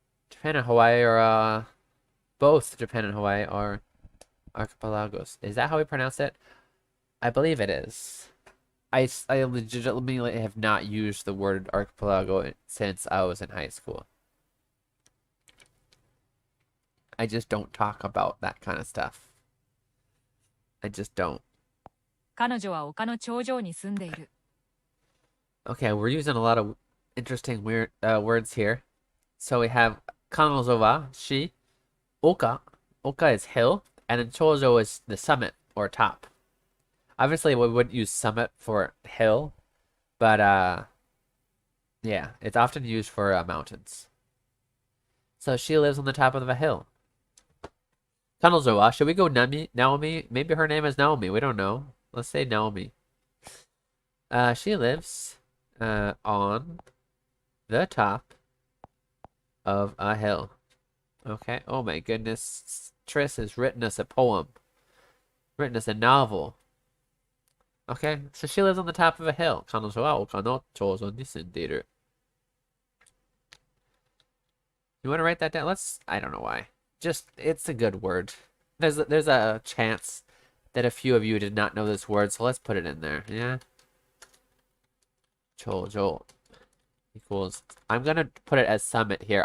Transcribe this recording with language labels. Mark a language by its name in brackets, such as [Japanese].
[English] Japan and Hawaii are, both Japan and Hawaii are archipelagos. Is that how we pronounce it? I believe it is. I legitimately have not used the word archipelago since I was in high school. I just don't talk about that kind of stuff. I just don't. [Japanese] 彼女は丘の頂上に住んでいる。 [English] Okay, we're using a lot of interesting weird words here. So we have kanojo wa shi, oka. Oka is hill, and then choujou is the summit or top. Obviously, we wouldn't use summit for hill, but yeah, it's often used for mountains. So she lives on the top of a hill. Kanojo wa, should we go Naomi? Maybe her name is Naomi. We don't know. Let's say Naomi. She lives on the top of a hill. Okay. Oh my goodness. Triss has written us a poem. Written us a novel. Okay, so she lives on the top of a hill. [Japanese] 彼女は丘の頂上に住んでいる. [English] You want to write that down? I don't know why. Just, it's a good word. There's a chance that a few of you did not know this word, so let's put it in there. Yeah. Choujou equals, I'm going to put it as summit here.